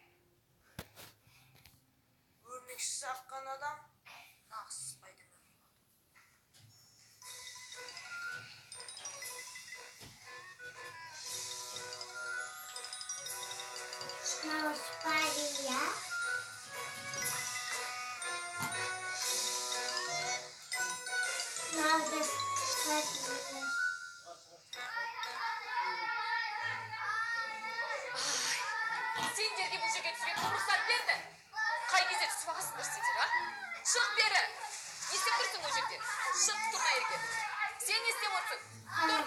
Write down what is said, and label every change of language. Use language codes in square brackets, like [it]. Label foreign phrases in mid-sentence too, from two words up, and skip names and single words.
[kk] Өрмекші саққан адам нағыз Спайдермен. [ru] Снова спали я. Надо спать. [kk] Сендерге бұл жерге түсуге кім рұқсат берді? Қай кезде түсіп ағасыңдар сендер, а? Шық бері! Не істеп тұрсың ол жерде? Шық тұрма ерге. Сен не істеп отырсың? Тұр!